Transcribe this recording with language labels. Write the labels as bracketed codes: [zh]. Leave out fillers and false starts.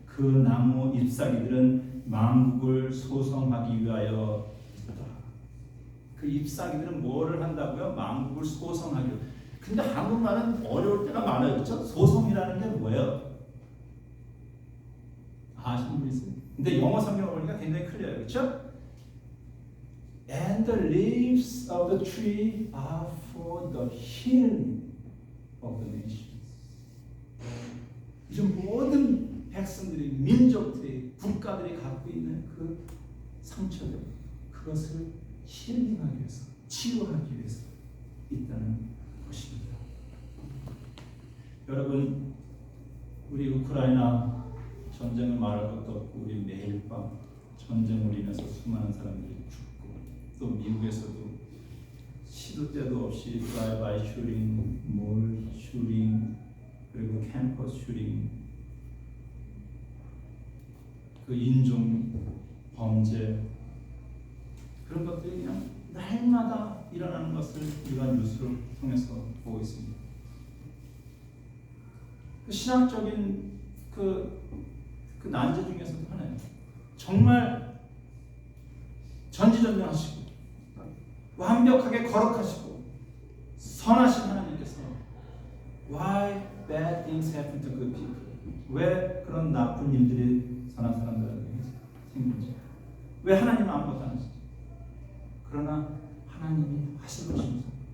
[ko] 그 나무 잎사귀들은 만국을 소성하기 위하여 있다. 그 잎사귀들은 뭐를 한다고요? 만국을 소성하기 위하여. 근데 한국말은 어려울 때가 많아요. 그렇죠? 소성이라는 게 뭐예요? 아시는 분 있어요? 근데 영어 성경을 보니까 굉장히 클리어해요. 그렇죠? [en] And the leaves of the tree are for the healing of the nations. [ko] 이제 모든 백성들이, 민족들이, 국가들이 갖고 있는 그 상처들, 그것을 힐링하기 위해서, 치유하기 위해서 있다는 것입니다. 여러분, 우리 우크라이나 전쟁을 말할 것도 없고 우리 매일 밤 전쟁으로 인해서 수많은 사람들이 죽고, 또 미국에서도 시도 때도 없이 드라이브바이 슈팅, 몰 슈팅, 그리고 캠퍼스 슈팅, 그 인종 범죄, 그런 것들이 그냥 날마다 일어나는 것을 우리가 뉴스를 통해서 보고 있습니다. 그 신학적인 그 난제 중에서도 하나예요. 정말 전지전능하시고 완벽하게 거룩하시고 선하신 하나님께서 [en] Why bad things happen to good people? [ko] 왜 그런 나쁜 일들이 선한 사람들에게 생기는지, 왜 하나님은 아무것도 안 하시지? 그러나 하나님이 하실 것입니다.